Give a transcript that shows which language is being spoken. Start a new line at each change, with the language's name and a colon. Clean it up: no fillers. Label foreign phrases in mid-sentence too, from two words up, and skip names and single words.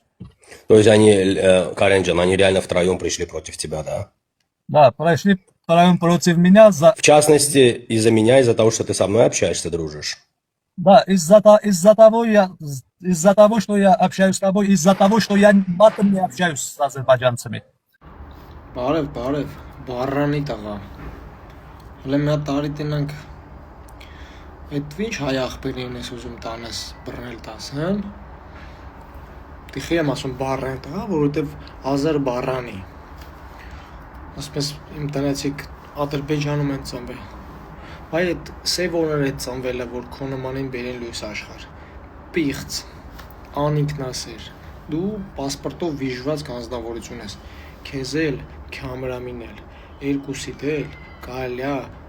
Russian: То есть они, Каренджан, они реально втроем пришли против тебя, да? Да, пришли втроем против меня. В частности, из-за меня, из-за того, что ты со мной общаешься, дружишь? Да, из-за того, что я общаюсь с тобой, из-за того, что я матом не общаюсь с азербайджанцами.
Armenian: Բարև, բարանի տղա։ Հələ մի հատ տարի տենանք։ Այդ ինչ հայ աղբերին ես ուզում տանես բռնել տաս, հա։ Տիխի եմ ասում բարան տղա, որովհետև ազար բարանի։ Ասում ես իմ տնեցիք Ադրբեջանում են ծնվել։ Այ այդ սևորներ է ծնվել է, որ քո նմանին բերեն լույս աշխարհ։ Պիղծ, անինքնասեր։ Դու պասպորտով վիժված կանձնավորություն ես։ Քեզ էլ, քամերամին էլ, երկուսիդ էլ կարելի է